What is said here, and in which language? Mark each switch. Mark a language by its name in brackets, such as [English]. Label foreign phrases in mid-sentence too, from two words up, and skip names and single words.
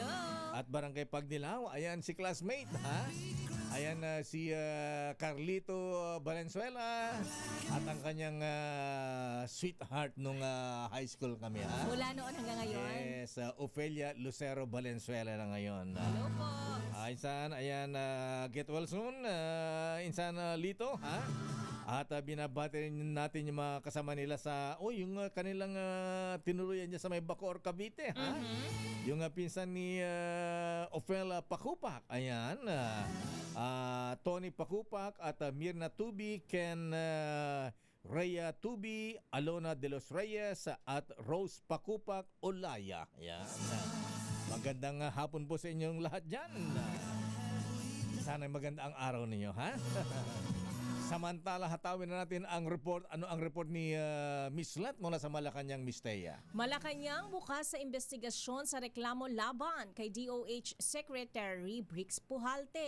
[Filipino] At Barangay Pagdilaw, ayan si classmate, ha? Ayan si Carlito Valenzuela at ang kanyang sweetheart nung high school kami, ha? Mula noon hanggang ngayon. Yes, Ofelia Lucero Valenzuela na ngayon. Hello po. Insan, ayan, [English] get well soon, Insan Lito, ha? [Filipino] At binabati rin natin yung mga kasama nila sa, yung kanilang tinuruyan niya sa may Bacoor, Cavite, ha? Yung pinsan ni Ofelia Pakupak, ayan, Tony Pakupak at Mirna Tubi, Ken Rhea Tubi, Alona de los Reyes at Rose Pakupak Olaya. Ayan. Magandang hapon po sa inyong lahat dyan. Sana maganda ang araw ninyo, ha? Samantala, hatawin na natin ang report. Ano ang report ni Miss Let mula sa Malacanang, Miss Thea? Malacanang bukas sa investigasyon sa reklamo laban kay DOH Secretary Brix Pujalte.